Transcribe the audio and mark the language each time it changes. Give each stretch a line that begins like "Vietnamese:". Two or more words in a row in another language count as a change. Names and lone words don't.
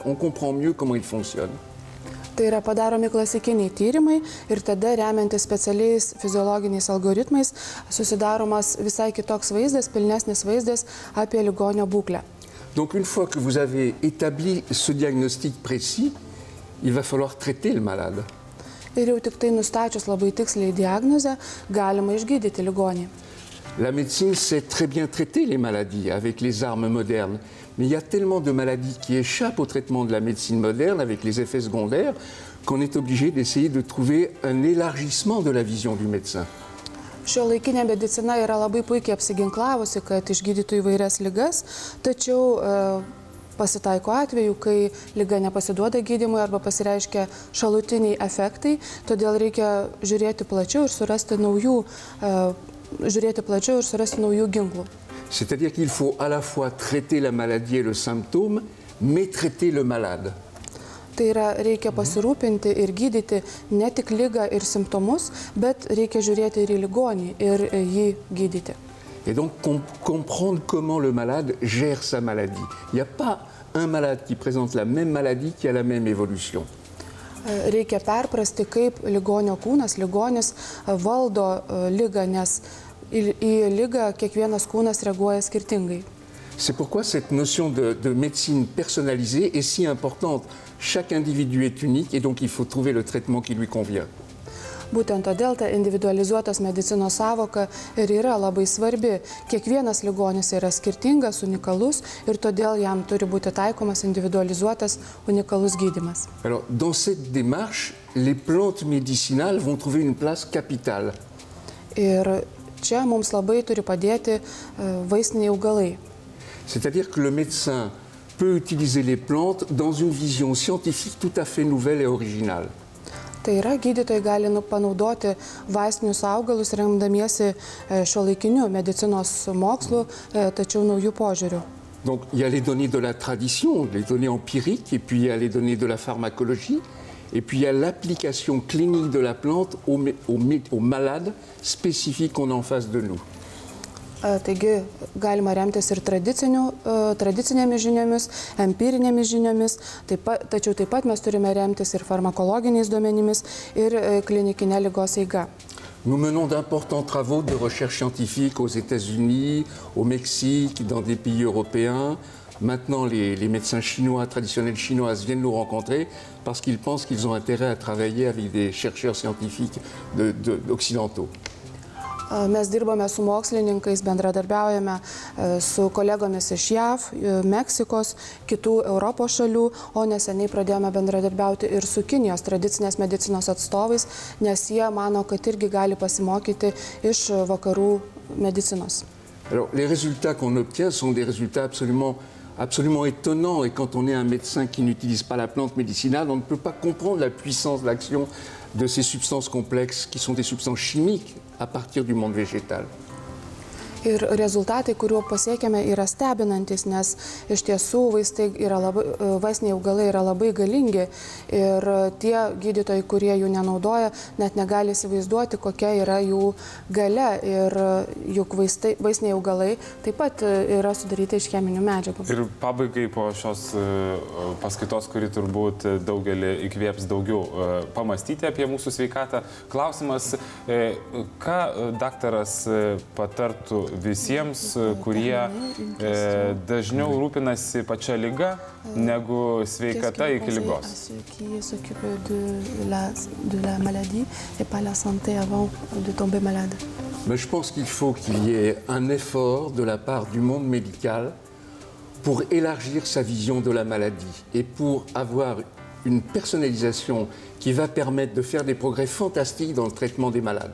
French: On comprend mieux comment il fonctionne.
Lithuanian: Tai yra padaromi klasikiniai tyrimai ir tada, remiantis specialiais fiziologiniais algoritmais, susidaromas visai kitoks vaizdas, pilnesnis vaizdas apie ligonio būklę.
French: Donc une fois que vous avez établi ce diagnostic précis, il va falloir traiter le malade.
Lithuanian: Ir jau tik tai nustačius labai tiksliai diagnozę, galima išgydyti ligonį.
French: La médecine sait très bien traiter les maladies avec les armes modernes, mais il y a tellement de maladies qui échappent au traitement de la médecine moderne avec les effets secondaires qu'on est obligé d'essayer de trouver un élargissement de la vision du médecin.
Lithuanian: Šiuolaikinė medicina yra labai puikiai apsiginklavusi, kad išgydytų įvairias ligas, tačiau pasitaiko atveju, kai liga nepasiduoda gydymui arba pasireiškia šalutiniai efektai, todėl reikia žiūrėti plačiau ir surasti naujų ginklų.
French: C'est-à-dire qu'il faut à la fois traiter la maladie et le symptôme, mais traiter le malade. Tai yra, reikia pasirūpinti ir gydyti ne tik ligą ir simptomus, bet reikia žiūrėti ir į ligonį ir jį gydyti. Et donc comprendre comment le malade gère sa maladie. Il n'y a pas un malade qui présente la même maladie qui a la même évolution.
Lithuanian: Reikia perprasti, kaip ligonio kūnas, ligonis valdo ligą, nes į ligą kiekvienas kūnas reaguoja skirtingai.
French: C'est pourquoi cette notion de médecine personnalisée est si importante. Chaque individu est unique et donc il faut trouver le traitement qui lui convient.
Lithuanian: Būtent todėl ta individualizuotos medicinos savoka ir yra labai svarbi. Kiekvienas ligonis yra skirtingas, unikalus ir todėl jam turi būti taikomas individualizuotas unikalus gydymas.
French: Alors, dans cette démarche, les plantes médicinales vont trouver une place capitale.
Lithuanian: Ir čia mums labai turi padėti vaistiniai augalai.
French: C'est-à-dire que le médecin peut utiliser les plantes dans une vision scientifique tout à fait nouvelle et originale.
Lithuanian: Tai yra, gydytojai gali panaudoti vaistinius augalus remdamiesi šiuolaikiniu medicinos mokslu, tačiau naujų požiūrių.
French: Donc il y a les données de la tradition, les données empiriques, et puis il y a les données de la pharmacologie, et puis il y a l'application clinique de la plante aux malades spécifiques qu'on a en face de nous.
Lithuanian: Taigi galima remtis ir tradicinėmis žiniomis, empirinėmis žiniomis, tačiau taip pat mes turime remtis ir farmakologiniais duomenimis ir klinikinė ligos eiga.
French: Nous menons d'importants travaux de recherche scientifique aux États-Unis, au Mexique, dans des pays européens. Maintenant, les médecins chinois, traditionnels chinois, viennent nous rencontrer parce qu'ils pensent qu'ils ont intérêt à travailler avec des chercheurs scientifiques occidentaux.
Lithuanian: Mes dirbame su mokslininkais, bendradarbiaujame su kolegomis iš JAV, Meksikos, kitų Europos šalių, o neseniai pradėjome bendradarbiauti ir su Kinijos tradicinės medicinos atstovais, nes jie mano, kad irgi gali pasimokyti iš vakarų medicinos.
French: Alors, les résultats qu'on obtient sont des résultats absolument étonnants, et quand on est un médecin qui n'utilise pas la plante médicinale, on ne peut pas comprendre la puissance d'action de ces substances complexes qui sont des substances chimiques à partir du monde végétal.
Lithuanian: Ir rezultatai, kuriuo pasiekėme, yra stebinantis, nes iš tiesų vaistiniai augalai yra labai galingi ir tie gydytojai, kurie jų nenaudoja, net negali įsivaizduoti, kokia yra jų galia. Ir juk vaistiniai augalai taip pat yra sudaryti iš cheminių medžiagų. Ir pabaigai po šios paskaitos, kuri turbūt daugelį įkvėps daugiau pamastyti apie mūsų sveikatą, klausimas, ką daktaras patartų visiems, kurie dažniau rūpinasi pačia liga negu sveikata iki ligos.
French: Mais je pense qu'il faut qu'il y ait un effort de la part du monde médical pour élargir sa vision de la maladie et pour avoir une personnalisation qui va permettre de faire des progrès fantastiques dans le traitement des malades.